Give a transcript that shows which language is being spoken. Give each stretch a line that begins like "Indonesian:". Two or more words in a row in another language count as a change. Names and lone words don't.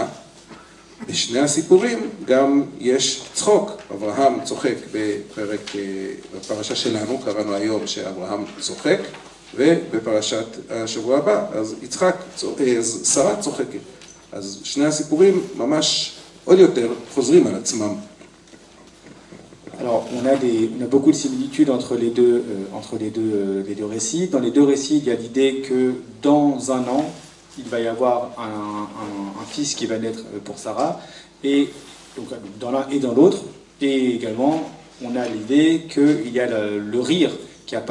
Hebrew: בשני הסיפורים גם יש צחוק, אברהם צוחק בפרשה שלנו, קראנו היום שאברהם צוחק, ובפרשת השבוע הבא, אז שרה צוחקת. אז שני הסיפורים ממש עוד יותר חוזרים על עצמם.
French: Alors, on a beaucoup de similitudes entre les deux récits. Dans les deux récits, il y a l'idée que dans un an, il va y avoir un fils qui va naître pour Sarah, et donc dans l'un et dans l'autre, et également on a l'idée qu'il y a le rire qui apparaît.